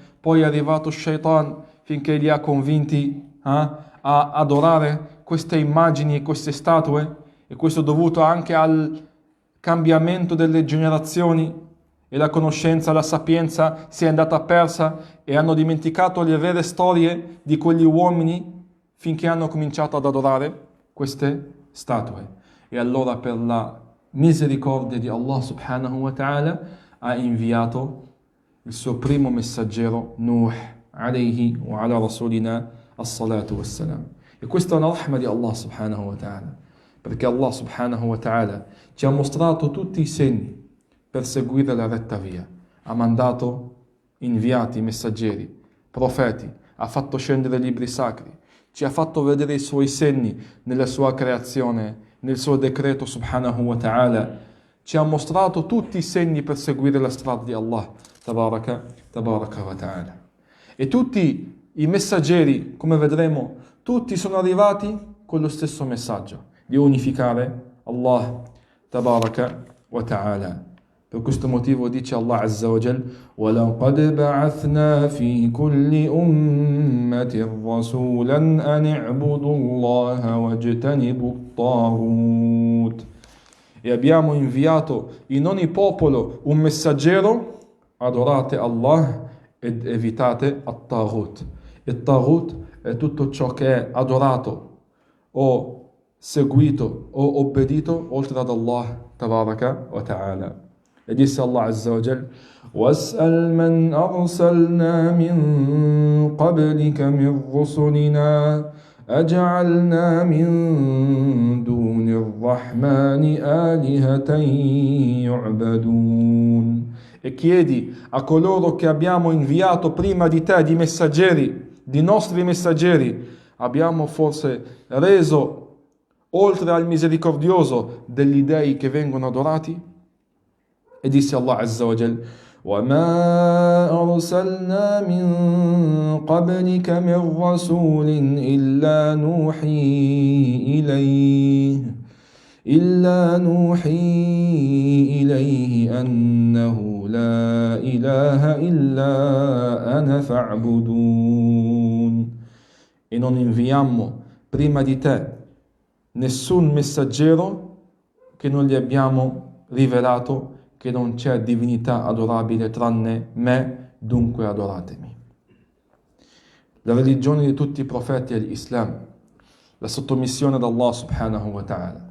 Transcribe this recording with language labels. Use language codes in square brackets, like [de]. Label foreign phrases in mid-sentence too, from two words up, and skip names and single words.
[it] Poi è arrivato Shaitan finché li ha convinti a adorare queste immagini e queste statue, e questo è dovuto anche al cambiamento delle generazioni, e la conoscenza, la sapienza si è andata persa e hanno dimenticato le vere storie di quegli uomini finché hanno cominciato ad adorare queste statue. E allora, per la misericordia di Allah [ar] سبحانه وتعالى, [it] ha inviato il suo primo messaggero Nuh [ar] عليه وعلى رسولنا الصلاة والسلام. [it] E questa è una rahma di Allah [ar] سبحانه وتعالى, [it] perché Allah [ar] سبحانه وتعالى [it] ci ha mostrato tutti i segni per seguire la retta via. Ha mandato inviati, messaggeri, profeti, ha fatto scendere libri sacri, ci ha fatto vedere i suoi segni nella sua creazione, nel suo decreto [ar] سبحانه وتعالى, [it] ci ha mostrato tutti i segni per seguire la strada di Allah [ar] تبارك وتعالى. [it] E tutti i messaggeri, come vedremo, tutti sono arrivati con lo stesso messaggio di unificare Allah [ar] تبارك وتعالى. [it] Per questo motivo dice [ar] الله عز وجل: وَلَقَدْ بَعَثْنَا فِي كُلِّ أُمَّةٍ رَسُولًا أَنِ اعْبُدُوا اللَّهَ وَاجْتَنِبُوا الطَّاغُوتَ. [it] E abbiamo inviato in ogni popolo un messaggero: adorate Allah ed evitate at-taghut. Il taghut è tutto ciò che è adorato o seguito o obbedito oltre ad Allah [ar] تبارك وتعالى. [it] E disse [ar] الله عز وجل: وَاسْأَلْ مَنْ أَرْسَلْنَا مِنْ قَبْلِكَ مِنْ رُسُلِنَا أَجَعَلْنَا مِنْ دُونِ الرَّحْمَنِ آلِهَةً يُعْبَدُونَ. [it] E chiedi a coloro che abbiamo inviato prima di te, di messaggeri, di nostri messaggeri, abbiamo forse reso oltre al misericordioso degli dei che vengono adorati? E disse [ar] الله عز وجل: وما أرسلنا من قبلك من رسول إلا نوحي إليه أنه لا إله إلا أنا فاعبدون. [it] E non inviammo prima di te nessun messaggero che non gli abbiamo rivelato che non c'è divinità adorabile tranne me, dunque adoratemi. La religione di tutti i profeti è l'Islam, la sottomissione ad Allah subhanahu wa ta'ala.